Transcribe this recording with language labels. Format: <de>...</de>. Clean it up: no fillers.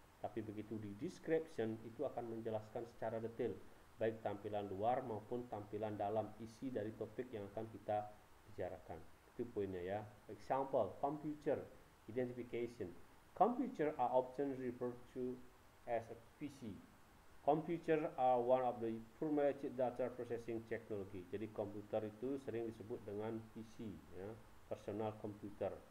<id>Tapi begitu di description itu akan menjelaskan secara detail, baik tampilan luar maupun tampilan dalam isi dari topik yang akan kita bicarakan. Itu poinnya ya.</id> <en>Example, computer identification. Computer are often referred to as a PC. Computer are one of the primary data processing technology.</en> <id>Jadi komputer itu sering disebut dengan PC, ya, personal computer.</id>